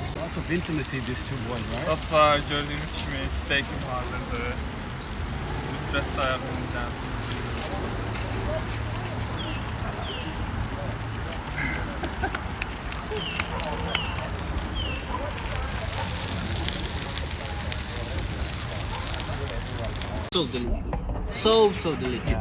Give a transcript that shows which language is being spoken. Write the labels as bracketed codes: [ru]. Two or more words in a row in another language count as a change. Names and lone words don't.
[en] Lots of intimacy, these two boys, right? [az] Dostlar, gördüğünüz kimi steikim hazırdır. Üstə sayağımızdan. [en] So delicious. So delicious.